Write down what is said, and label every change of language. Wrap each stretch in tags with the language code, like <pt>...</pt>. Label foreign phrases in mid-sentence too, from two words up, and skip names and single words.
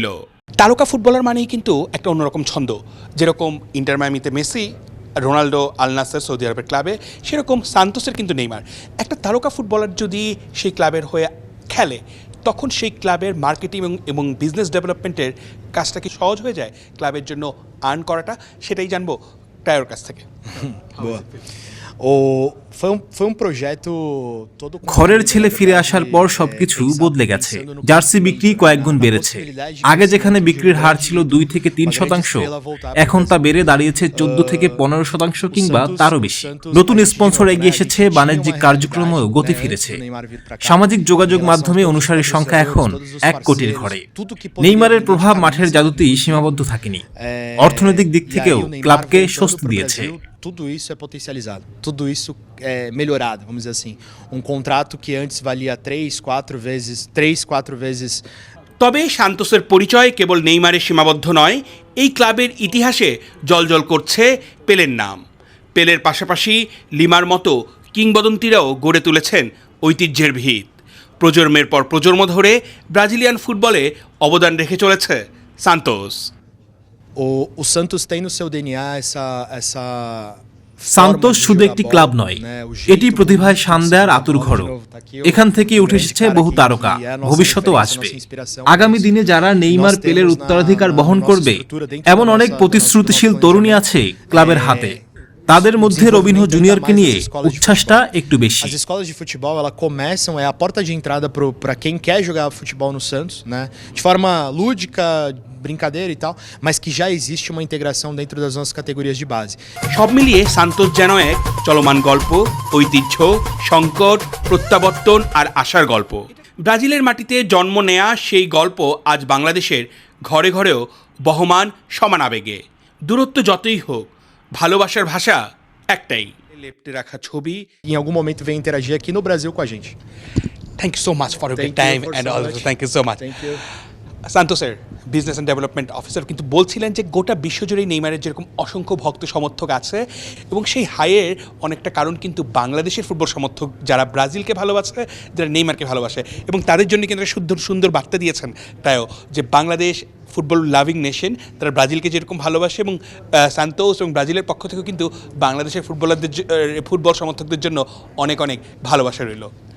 <bn>তারকা ফুটবলার মানেই কিন্তু একটা অন্যরকম ছন্দ। যেরকম ইন্টার মায়ামিতে মেসি, রোনাল্ডো আল নাসের সৌদি আরবের ক্লাবে, সেরকম সান্তোসের কিন্তু নেইমার। একটা তারকা ফুটবলার যদি সেই ক্লাবের হয়ে খেলে তখন সেই ক্লাবের মার্কেটিং এবং</bn> <en>business development</en> <bn>কাজটা কি সহজ হয়ে যায় ক্লাবের জন্য আর্ন করাটা? সেটাই জানবো ক্রায়োর কাছ থেকে।</bn> <pt>Foi um projeto todo.</pt> <bn>ঘরের ছেলে ফিরে আসার পর সবকিছু বদলে গেছে। জার্সি বিক্রি কয়েক গুণ বেড়েছে। আগে যেখানে বিক্রির হার ছিল 2 থেকে 3%, এখন তা বেড়ে দাঁড়িয়েছে 14 থেকে 15% কিংবা তারও বেশি। নতুন স্পন্সর এগিয়ে এসেছে, বাণিজ্যিক কার্যক্রমেও গতি ফিরেছে। সামাজিক যোগাযোগ মাধ্যমে অনুসারীর সংখ্যা এখন 1 কোটির ঘরে। নেইমারের প্রভাব মাঠের জাদুতেই সীমাবদ্ধ থাকেনি, অর্থনৈতিক দিক থেকেও ক্লাবকে স্বস্তি দিয়েছে।</bn> <pt>Tudo isso é potencializado, tudo isso é melhorado, vamos dizer assim. Um contrato que antes valia 3-4 vezes.</pt> <bn>তবে সান্তোসের পরিচয় কেবল নেইমারের সীমাবদ্ধ নয়, এই ক্লাবের ইতিহাসে জলজল করছে পেলের নাম। পেলের পাশাপাশি লিমার মতো কিংবদন্তিরাও গড়ে তুলেছেন ঐতিহ্যের ভিত। প্রজন্মের পর প্রজন্ম ধরে ব্রাজিলিয়ান ফুটবলে অবদান রেখে চলেছে সান্তোস।</bn> <pt>O Santos tem no seu DNA essa</pt> <bn>সান্তোস শুধু একটি ক্লাব নয়, এটি প্রতিভায় শান দেয়ার আতুরঘর। এখান থেকে উঠে এসেছে বহু তারকা, ভবিষ্যতেও আসবে। আগামী দিনে যারা নেইমার পেলের উত্তরাধিকার বহন করবে এমন অনেক প্রতিশ্রুতিশীল তরুণী আছে ক্লাবের হাতে। তাদের মধ্যে রবিনহো জুনিয়রকে নিয়ে উচ্ছ্বাসটা একটু বেশি।</bn> <pt>As escolas de futebol, elas começam, é a porta de entrada para quem quer jogar futebol no Santos, né? De forma lúdica, brincadeira e tal, mas que já existe uma integração dentro das nossas categorias de base.</pt> <bn>সব মিলিয়ে সান্তোস যেন এক চলমান গল্প, ঐতিহ্য, সংকট, প্রত্যাবর্তন আর আশার গল্প। ব্রাজিলের মাটিতে জন্ম নেয়া সেই গল্প আজ বাংলাদেশের ঘরে ঘরেও বহমান সমান আবেগে। দূরত্ব যতই হোক, ভালোবাসার ভাষা একটাই, লেপ্টে রাখা ছবি।</bn> <pt>Em algum momento vem interagir aqui no Brasil com a gente.</pt> <en>Thank you so much for your time and all. Thank you so much. Thank you.</en> <bn>সান্তোসের</bn> <en>business and development officer</en> <bn>কিন্তু বলছিলেন যে গোটা বিশ্বজুড়েই নেইমারের যেরকম অসংখ্য ভক্ত সমর্থক আছে এবং সেই হাইয়ের অনেকটা কারণ কিন্তু বাংলাদেশের ফুটবল সমর্থক যারা ব্রাজিলকে ভালোবাসে, যারা নেইমারকে ভালোবাসে এবং তাদের জন্য কিন্তু একটা সুন্দর সুন্দর বার্তা দিয়েছেন তাইও যে বাংলাদেশ</bn> <en>football loving nation,</en> <bn>তারা ব্রাজিলকে যেরকম ভালোবাসে এবং সান্তোস এবং ব্রাজিলের পক্ষ থেকেও কিন্তু বাংলাদেশের ফুটবল সমর্থকদের জন্য অনেক অনেক ভালোবাসা রইল।</bn>